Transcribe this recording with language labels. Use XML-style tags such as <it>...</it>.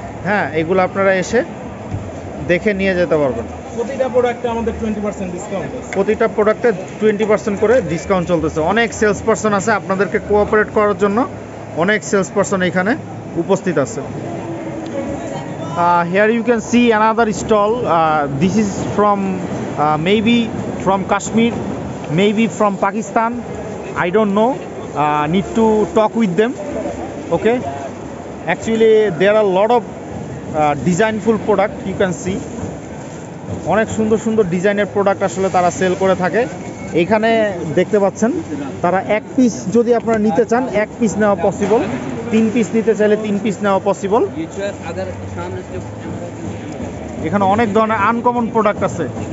<bn>হ্যাঁ, এগুলো আপনারা এসে দেখে নিয়ে যেতে পারবেন। প্রতিটা প্রোডাক্টে আমাদের 20% ডিসকাউন্ট আছে। প্রতিটা প্রোডাক্টে 20% করে ডিসকাউন্ট চলতেছে। অনেক সেলস পারসন আছে আপনাদেরকে কোঅপারেট করার জন্য, অনেক সেলস পারসন এখানে উপস্থিত আছে।</bn> <en>Here you can see another stall. This is from maybe from Kashmir, maybe from Pakistan. I don't know. Need to talk with them. Okay. Actually, there are a lot of designful product you can see.</en> <bn>অনেক সুন্দর সুন্দর ডিজাইনের product আসলে তারা sell করে থাকে। এইখানে দেখতে পাচ্ছেন তারা 1 পিস যদি আপনারা নিতে চান 1 পিস নেওয়া পসিবল, 3 পিস নিতে চাইলে 3 পিস নেওয়া পসিবল। এখানে অনেক ধরনের আনকমন প্রোডাক্ট আছে।</bn>